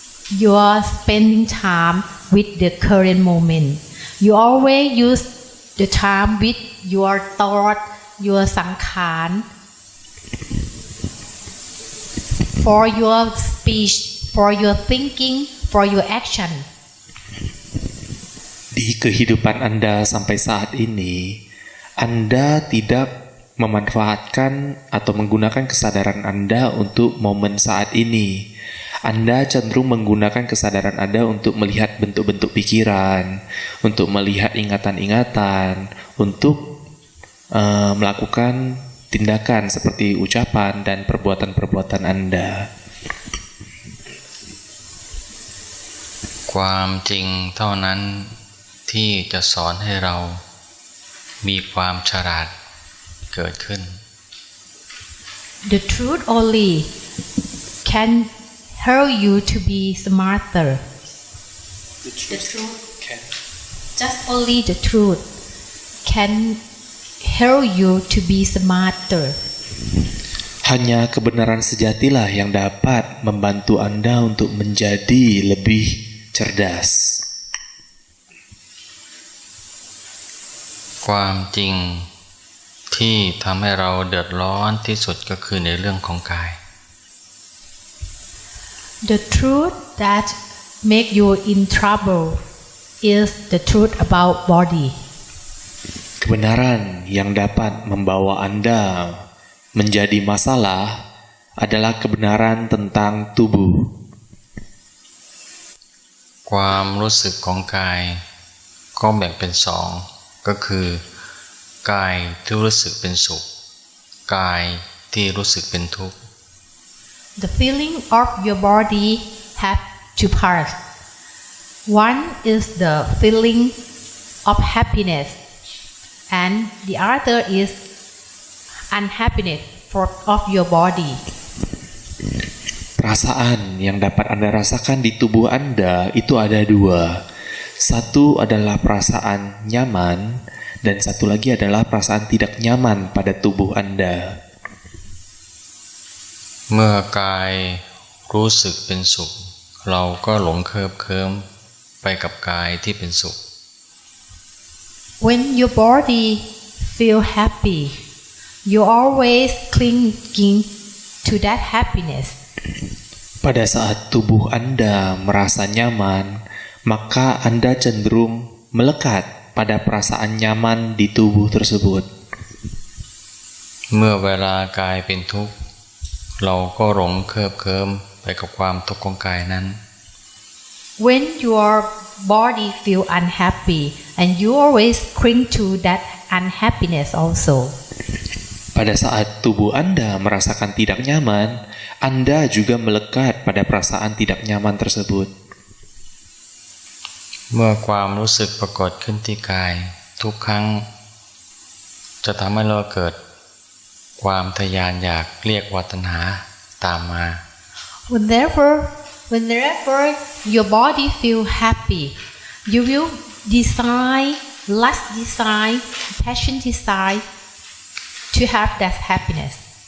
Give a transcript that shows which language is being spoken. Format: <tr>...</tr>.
<en>you are spending time with the current moment. You always use the time with your thought, your sankhara, for your speech, for your thinking, for your action.</en> <id>Di kehidupan Anda sampai saat ini, Anda tidak memanfaatkan atau menggunakan kesadaran Anda untuk momen saat ini. Anda cenderung menggunakan kesadaran Anda untuk melihat bentuk-bentuk pikiran, untuk melihat ingatan-ingatan, untuk melakukan tindakan seperti ucapan dan perbuatan-perbuatan Anda.</id> <th>ความจริงเท่านั้นที่จะสอนให้เรามีความฉลาดเกิดขึ้น</th> <en>The truth only can help you to be smarter. The truth can. Just only the truth can help you to be smarter.</en> <id>Hanya kebenaran sejatilah yang dapat membantu Anda untuk menjadi lebih cerdas.</id> <th>ความจริงที่ทำให้เราเดือดร้อนที่สุดก็คือในเรื่องของกาย</th> <en>The truth that make you in trouble is the truth about body.</en> <id>Kebenaran yang dapat membawa Anda menjadi masalah adalah kebenaran tentang tubuh.</id> <th>ความรู้สึกของกายก็แบ่งเป็นสองก็คือกายที่รู้สึกเป็นสุขกายที่รู้สึกเป็นทุกข์</th> <en>The feeling of your body have two parts. One is the feeling of happiness, and the other is unhappiness of your body.</en> <id>Perasaan yang dapat Anda rasakan di tubuh Anda itu ada dua. Satu adalah perasaan nyaman, dan satu lagi adalah perasaan tidak nyaman pada tubuh Anda.</id> <th>เมื่อกายรู้สึกเป็นสุขเราก็หลงเคลิบเคลิ้มไปกับกายที่เป็นสุข</th> <en>When your body feel happy, you always clinging to that happiness.</en> <id>Pada saat tubuh Anda merasa nyaman, maka Anda cenderung melekat pada perasaan nyaman di tubuh tersebut.</id> <th>เมื่อเวลากายเป็นทุกข์เราก็หลงเคลิบเคลิ้มไปกับความทุกข์ของกายนั้น</th> <en>When your body feel unhappy, and you always cling to that unhappiness also.</en> <id>Pada saat tubuh Anda merasakan tidak nyaman, Anda juga melekat pada perasaan tidak nyaman tersebut.</id> <th>เมื่อความรู้สึกปรากฏขึ้นที่กายทุกครั้งจะทำให้เราเกิดความทยานอยากเรียกว่าตัณหาตามมา</th> <en>Whenever your body feel happy, you will desire, lust desire, passion desire to have that happiness.</en>